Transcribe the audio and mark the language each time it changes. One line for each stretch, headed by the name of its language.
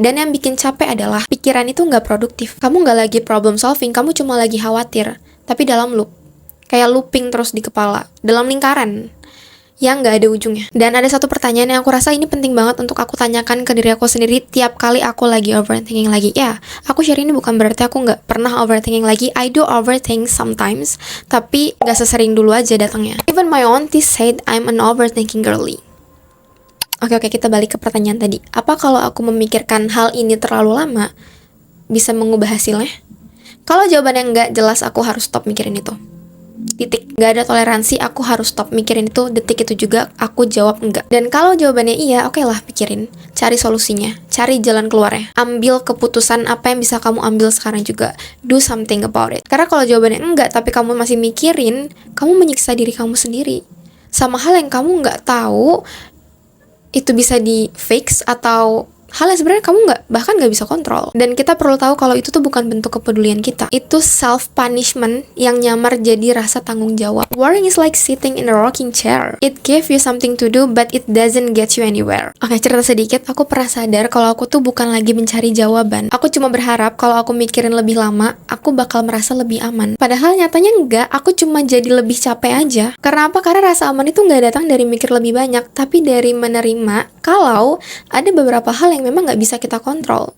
Indonesian: Dan yang bikin capek adalah pikiran itu nggak produktif. Kamu nggak lagi problem solving, kamu cuma lagi khawatir. Tapi dalam loop. Kayak looping terus di kepala. Dalam lingkaran yang gak ada ujungnya. Dan ada satu pertanyaan yang aku rasa ini penting banget untuk aku tanyakan ke diri aku sendiri tiap kali aku lagi overthinking lagi. Ya, aku share ini bukan berarti aku gak pernah overthinking lagi.
English: I do overthink sometimes,
Indonesian: tapi gak sesering dulu aja datangnya.
English: Even my auntie said I'm an overthinking girly.
Indonesian: Oke, kita balik ke pertanyaan tadi. Apa kalau aku memikirkan hal ini terlalu lama, bisa mengubah hasilnya? Kalau jawabannya enggak, jelas aku harus stop mikirin itu. Titik. Gak ada toleransi, aku harus stop mikirin itu. Detik itu juga aku jawab enggak. Dan kalau jawabannya iya, oke lah, pikirin, cari solusinya, cari jalan keluarnya, ambil keputusan apa yang bisa kamu ambil sekarang juga.
English: Do something about it.
Indonesian: Karena kalau jawabannya enggak tapi kamu masih mikirin, kamu menyiksa diri kamu sendiri sama hal yang kamu nggak tahu itu bisa di fix, atau hal yang sebenarnya kamu bahkan nggak bisa kontrol. Dan kita perlu tahu kalau itu tuh bukan bentuk kepedulian kita. Itu self punishment yang nyamar jadi rasa tanggung jawab.
English: Worrying is like sitting in a rocking chair. It gives you something to do, but it doesn't get you anywhere.
Indonesian: Oke, cerita sedikit. Aku pernah sadar kalau aku tuh bukan lagi mencari jawaban. Aku cuma berharap kalau aku mikirin lebih lama, aku bakal merasa lebih aman. Padahal nyatanya enggak. Aku cuma jadi lebih capek aja. Karena apa? Karena rasa aman itu nggak datang dari mikir lebih banyak, tapi dari menerima kalau ada beberapa hal yang memang nggak bisa kita kontrol.